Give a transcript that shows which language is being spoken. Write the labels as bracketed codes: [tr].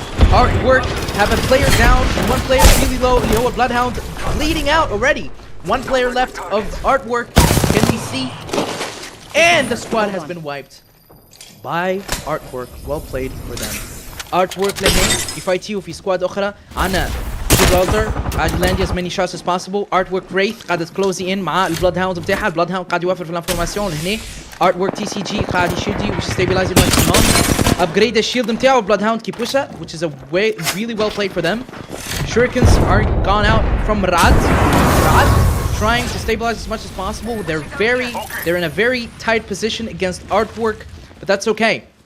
[en] Artwork have a player down and 1 player really low. [ar] اللي هو [en] Bloodhound bleeding out already. 1 player left of Artwork. Can we see? And the squad has been wiped by Artwork. Well played for them. [ar] Artwork لهين يفايتيو في سكواد أخرى. عنا [en] Gibraltar [ar] قاعد يلاند [en] as many shots as possible. [ar] Artwork Wraith قاعدة تكلوزي in مع البلودهاوند بتاعها. البلودهاوند قاعد يوفر في الانفورماسيون لهنا. [en] Artwork TCG [ar] قاعد يشيلدي [en] which is stabilizing maximum. Upgrade the shield [ar] بتاعه. البلودهاوند كيبوشها [en] which is a way really well played for them. Shurikens are gone out from Rad. Trying to stabilize as much as possible. They're in a very tight position against Artwork, but that's okay.